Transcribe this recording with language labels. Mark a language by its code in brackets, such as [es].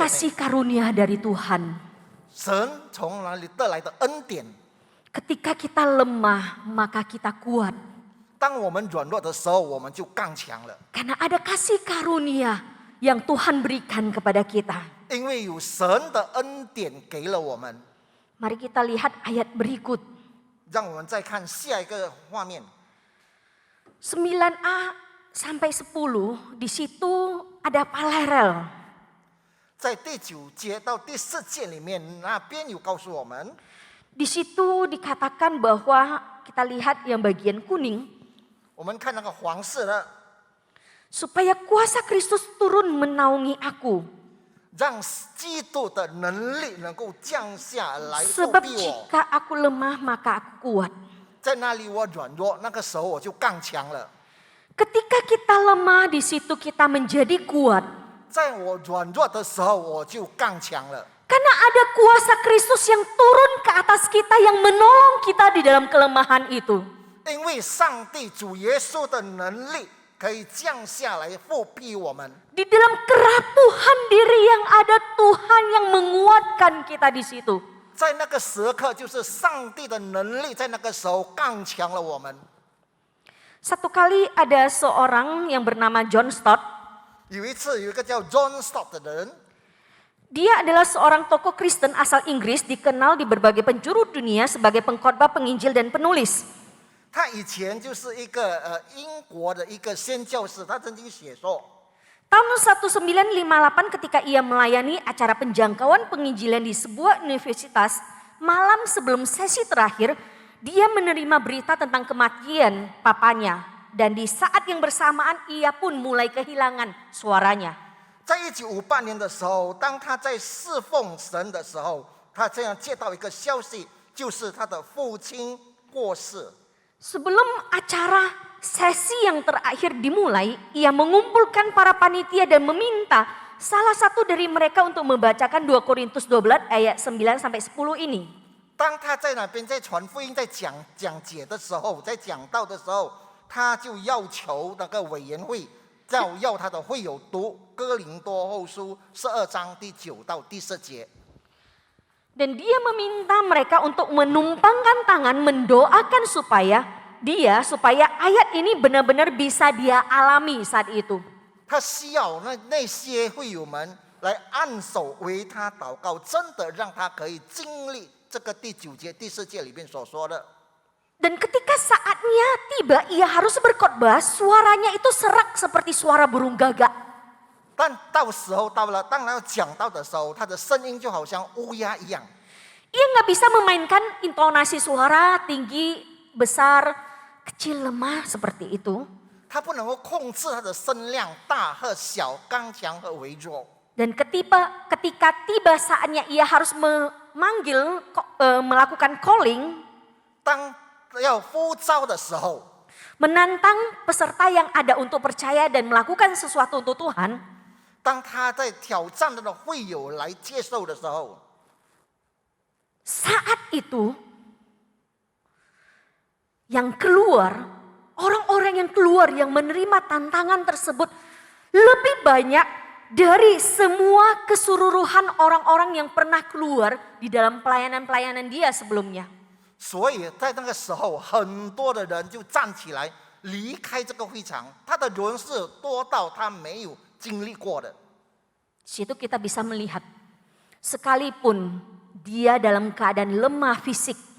[id] kasih karunia dari Tuhan. [zh] 神从哪里得来的恩典？ [id] Ketika kita lemah, maka kita kuat. [zh] 当我们软弱的时候，我们就刚强了， [id] Karena ada kasih karunia yang Tuhan berikan kepada kita. [zh] 因为有神的恩典给了我们。 [id] Mari kita lihat ayat berikut. [zh] 让我们再看下一个画面， [id] 9a sampai 10, di situ ada paralel. [zh] 在第9节到第10节里面，那边有告诉我们， [id] Di situ dikatakan bahwa kita lihat yang bagian kuning, [zh] 我们看那个黄色的， [id] supaya kuasa Kristus turun menaungi aku. [zh] 让基督的能力能够降下来复 [id] Sebab [zh] 庇我。 [id] jika aku lemah maka aku kuat. [zh] 在那里我软弱，那个时候我就刚强了。 [id] Ketika kita lemah, di situ kita menjadi kuat. [zh] 在我软弱的时候，我就刚强了。 [id] Karena ada kuasa Kristus yang turun ke atas kita yang menolong kita di dalam kelemahan itu. [zh] 因为上帝主耶稣的能力可以降下来复庇我们。 [id] Di dalam kerapuhan diri yang ada, Tuhan yang menguatkan kita di situ. [zh] 在那个时刻，就是上帝的能力在那个时候刚强了我们。 [id] Satu kali ada seorang yang bernama John Stott. [zh] 有一次，有一个叫 John Stott 的人， [id] Dia adalah seorang tokoh Kristen asal Inggris, dikenal di berbagai penjuru dunia sebagai pengkhotbah, penginjil dan penulis. [zh] 他以前就是一个英国的一个宣教士，他曾经写说， [id] Tahun 1958 ketika ia melayani acara penjangkauan penginjilan di sebuah universitas, malam sebelum sesi terakhir, dia menerima berita tentang kematian papanya. Dan di saat yang bersamaan ia pun mulai kehilangan suaranya. [zh] 在1958年的时候，当他在侍奉神的时候，他这样接到一个消息，就是他的父亲过世。 [id] Sebelum acara sesi yang terakhir dimulai, ia mengumpulkan para panitia dan meminta salah satu dari mereka untuk membacakan 2 Korintus 12 ayat 9 sampai 10 ini. [zh] 当他在那边在传福音、在讲解的时候，在讲道的时候，他就要求那个委员会，要他的会友读哥林多后书12章第9到第10节。 [id] Dan dia meminta mereka untuk menumpangkan tangan, mendoakan supaya ayat ini benar-benar bisa dia alami saat itu. [zh] 他需要那些会友们来按手为他祷告，真的让他可以经历这个第9节、第10节里面所说的。 [id] Dan ketika saatnya tiba ia harus berkhotbah, suaranya itu serak seperti suara burung gagak. [zh] 但到时候到了，当然要讲到的时候，他的声音就好像乌鸦一样。 [id] Ia nggak bisa memainkan intonasi suara tinggi, besar, kecil, lemah seperti itu. [zh] 他不能够控制他的声量大和小、刚强和微弱。 [id] Dan ketika tiba saatnya ia harus memanggil, melakukan calling, [zh] 当要呼召的时候， [id] menantang peserta yang ada untuk percaya dan melakukan sesuatu untuk Tuhan, [zh] 当他在挑战他的会友来接受的时候， [id] saat itu yang keluar, orang-orang yang keluar yang menerima tantangan tersebut lebih banyak dari semua keseluruhan orang-orang yang pernah keluar di dalam pelayanan-pelayanan dia sebelumnya. [zh] 所以在那个时候，很多的人就站起来离开这个会场，他的人是多到他没有经历过的。 [id] Di situ kita bisa melihat, sekalipun dia dalam keadaan lemah fisik,